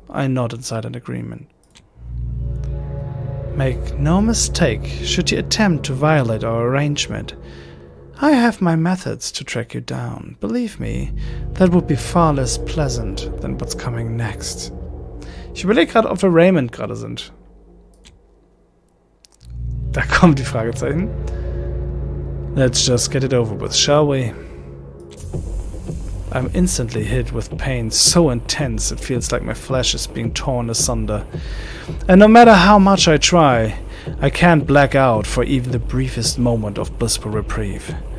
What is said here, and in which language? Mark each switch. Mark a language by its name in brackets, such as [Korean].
[English] I nod inside an agreement. Make no mistake, should you attempt to violate our arrangement, I have my methods to track you down. Believe me, that would be far less pleasant than what's coming next. [German] Ich überlege gerade, ob wir Raymond gerade sind. Da kommen die Fragezeichen. [English] Let's just get it over with, shall we? I'm instantly hit with pain so intense it feels like my flesh is being torn asunder. And no matter how much I try, I can't black out for even the briefest moment of blissful reprieve.